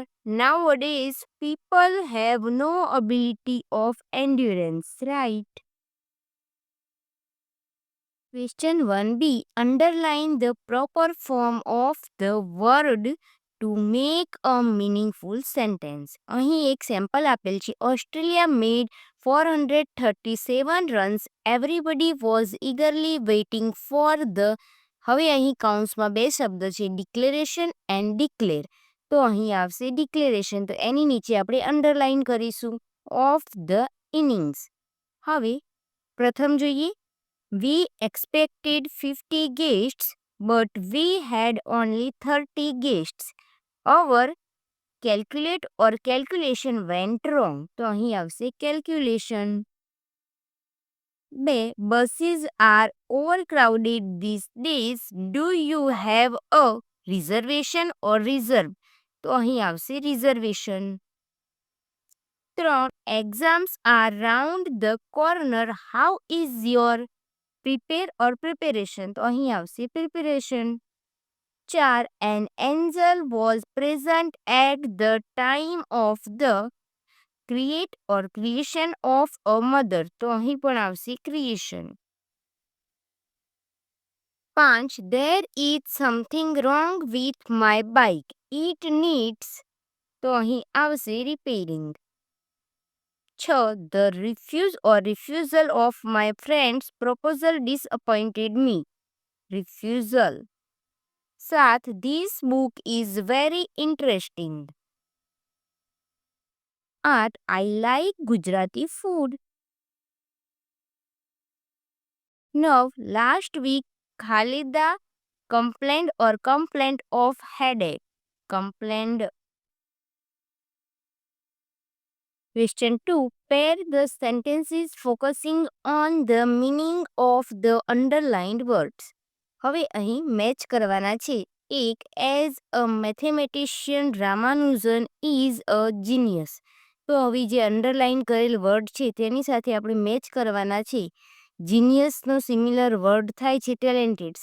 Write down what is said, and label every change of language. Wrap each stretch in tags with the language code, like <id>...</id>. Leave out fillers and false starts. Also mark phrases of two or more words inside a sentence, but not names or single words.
<en>Nowadays people have no ability of endurance. Right. Question 1b. Underline the proper form of the word to make a meaningful sentence.</en> <gu>અહીં એક સેમ્પલ આપેલ છે. ઓસ્ટ્રેલિયા</gu> <en>made 437 runs. Everybody was eagerly waiting for the.</en> <gu>હવે અહીં કાઉન્સમાં બે શબ્દ છે,</gu> <en>declaration and declare.</en> <gu>તો અહીં આવશે ડિક્લેરેશન, તો એની નીચે આપણે અંડરલાઇન કરીશું</gu> <en>of the innings.</en> <gu>હવે પ્રથમ જોઈએ.</gu> <en>We expected 50 guests, but we had only 30 guests. Our calculate or calculation went wrong.</en> <gu>તો અહીં આવશે calculation. 2.</gu> <en>Buses are overcrowded these days. Do you have a reservation or reserve?</en> <gu>તો અહીં આવશે reservation. 3.</gu> <en>Exams are round the corner. How is your prepare or preparation?</en> <gu>તો અહીં આવશે preparation. 4.</gu> <en>An angel was present at the time of the create or creation of a mother.</en> <gu>તો અહીં પણ આવશે creation. 5.</gu> <en>There is something wrong with my bike. It needs.</en> <gu>તો અહીં આવશે repairing. 6.</gu> <en>The refusal of my friend's proposal disappointed me. Refusal. 7. This book is very interesting. 8. I like Gujarati food. 9. Last week Khalida complained of headache. Complained. Question 2. Pair the sentences focusing on the meaning of the underlined words.</en> <gu>હવે અહીં મેચ કરવાના છે.</gu> <en>એક, as a mathematician Ramanujan is a genius.</en> <gu>તો હવે જે અંડરલાઇન કરેલ વર્ડ છે તેની સાથે આપણે મેચ કરવાના છે. જીનિયસનો</gu> <en>similar word</en> <gu>થાય છે ટેલેન્ટેડ.</gu>